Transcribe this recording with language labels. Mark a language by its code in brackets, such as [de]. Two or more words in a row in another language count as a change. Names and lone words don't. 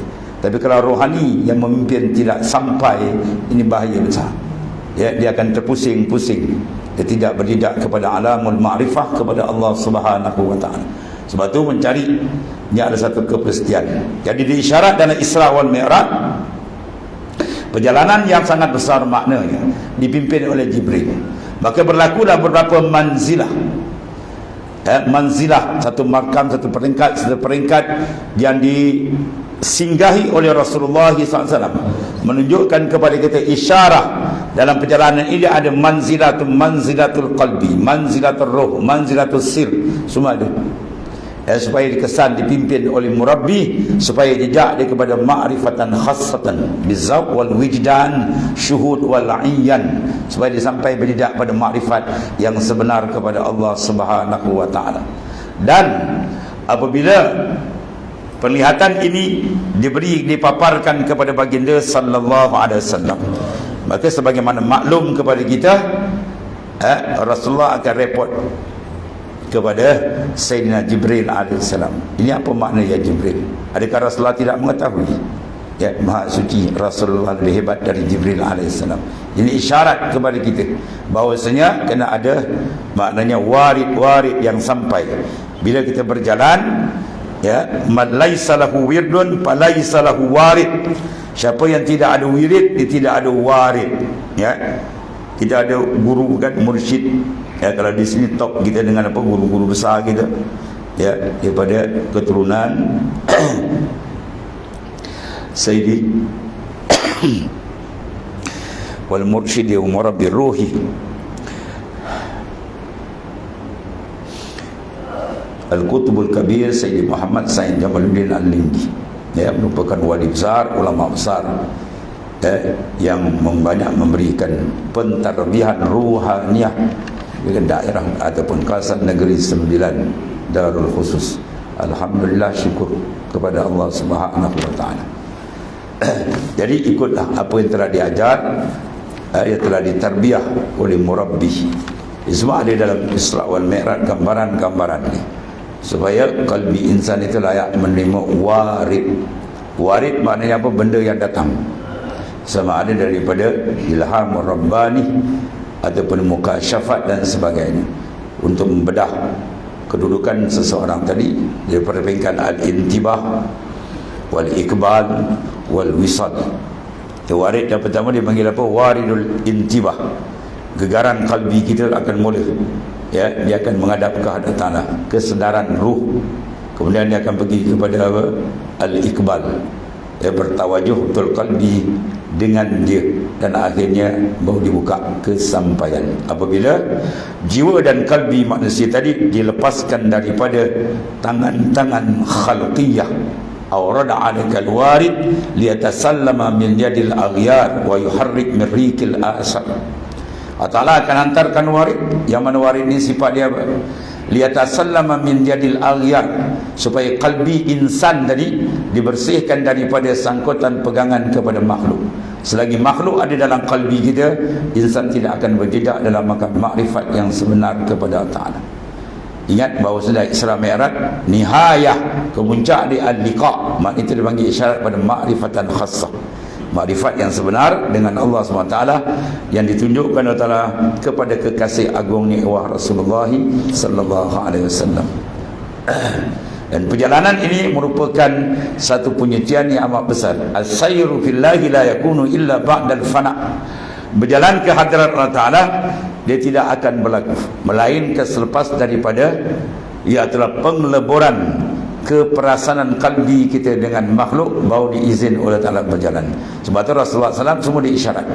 [ms] Tapi kalau rohani yang memimpin tidak sampai, ini bahaya besar. Dia akan terpusing-pusing. Dia tidak berjejak kepada [ar] عالم المعرفة, [ms] kepada Allah [ar] سبحانه وتعالى. [ms] Sebab tu mencari ini ada satu kepastian. Jadi diisyarat dalam Isra wal Mi'raj, perjalanan yang sangat besar maknanya, dipimpin oleh Jibril. Maka berlakulah beberapa manzilah. Manzilah, satu makam, satu peringkat yang disinggahi oleh Rasulullah SAW, menunjukkan kepada kita isyarat dalam perjalanan ini ada [ar] منزلة القلب، منزلة الروح، منزلة السر, [ms] semua ada. Supaya dikesan dipimpin oleh murabbi, supaya jejak dia kepada [ar] معرفة خاصة بالذوق والوجدان شهود والعيان, [ms] supaya dia sampai berjejak pada makrifat yang sebenar kepada Allah [ar] سبحانه وتعالى. [ms] Dan apabila penglihatan ini dipaparkan kepada baginda [ar] صلى الله عليه وسلم, [ms] maka sebagaimana maklum kepada kita, Rasulullah akan report kepada Sayyidina Jibril alaihissalam. Ini apa makna ya Jibril? Adakah Rasulullah tidak mengetahui? Maha suci Rasulullah lebih hebat dari Jibril alaihissalam. Ini isyarat kepada kita bahawasanya kena ada maknanya warid yang sampai. Bila kita berjalan, [ar] من ليس له ورد فليس له وارد. [ms] Siapa yang tidak ada wirid, dia tidak ada warid. Kita ada guru kan, mursyid. Kalau di sini top kita dengan apa, guru-guru besar kita, daripada keturunan [ar] سيدي والمرشد ومربي روحي القطب الكبير [ms] Sayyidi Muhammad Said Jamaluddin Al-Lindi, merupakan wali besar, ulama besar, yang banyak memberikan pentarbihan ruhaniyah di daerah ataupun kawasan negeri 9 Darul Khusus. Alhamdulillah, syukur kepada Allah [ar] سبحانه وتعالى. [ms] Jadi ikutlah apa yang telah diajar, yang telah ditarbiyah oleh murabbi. Semua ada dalam Isra wal Mi'raj, gambaran-gambaran ini, supaya kalbi insan itu layak menerima warid. Warid maknanya apa? Benda yang datang, sama ada daripada ilham rabbani ataupun mukasyafat dan sebagainya, untuk membedah kedudukan seseorang tadi daripada peringkat [ar] الانتباه والإقبال والوصال. [ms] Warid yang pertama dia panggil apa? [ar] وارد الانتباه. [ms] Gegaran kalbi kita akan mula, dia akan menghadap ke hadapan tanah, kesedaran ruh. Kemudian dia akan pergi kepada apa? Al-ikbal, dia bertawajuh betul kalbi dengan dia, dan akhirnya baru dibuka kesampaian. Apabila jiwa dan kalbi manusia tadi dilepaskan daripada tangan-tangan khalqiyah, [ar] أورد عليك الوارد ليتسلم من يد الأغيار ويحرك من رق الآثار. [ms] Allah Ta'ala akan hantarkan warid, yang mana warid ni sifat dia [ar] ليتسلم من يد الأغيار, [ms] supaya kalbi insan tadi dibersihkan daripada sangkutan pegangan kepada makhluk. Selagi makhluk ada dalam kalbi kita, insan tidak akan berjejak dalam makrifat yang sebenar kepada Allah Ta'ala. Ingat bahawa sudah Isra Mi'raj, nihayah, kemuncak di al-liqa, maknanya itu dipanggil isyarat pada [ar] معرفة خاصة, [ms] makrifat yang sebenar dengan Allah SWT, yang ditunjukkan Allah Ta'ala kepada kekasih agungnya wah Rasulullah [ar] صلى الله عليه وسلم. [ms] Dan perjalanan ini merupakan satu penyucian yang amat besar. [ar] السير في الله لا يكون إلا بعد الفناء. [ms] Berjalan ke hadrat Allah Ta'ala, dia tidak akan berlaku melainkan selepas daripada ia telah pengleburan keperasaan kalbi kita dengan makhluk, baru diizin oleh Ta'ala berjalan. Sebab itu Rasulullah SAW semua diisyarat.